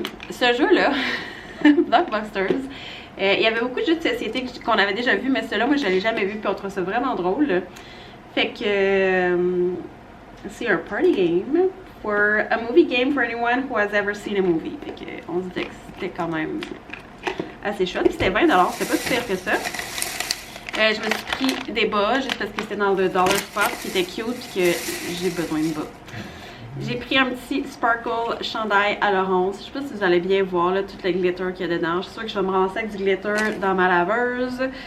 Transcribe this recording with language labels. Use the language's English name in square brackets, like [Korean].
[French] Ce jeu-là, Blockbusters, il y avait beaucoup de jeux de société qu'on avait déjà vu, mais celui-là, moi, je l'ai jamais vu, puis on trouve ça vraiment drôle. Fait que c'est [English] un party game for a movie game for anyone who has ever seen a movie. [French] Fait que on se disait que c'était quand même assez chouette. Puis c'était 20 $, c'était pas si pire que ça. Je me suis pris des bas juste parce que c'était dans le dollar spot qui était cute puis que j'ai besoin de bas. J'ai pris un petit sparkle chandail à l'orange. Je sais pas si vous allez bien voir là, tout le glitter qu'il y a dedans. Je suis sûre que je vais me ramasser avec du glitter dans ma laveuse.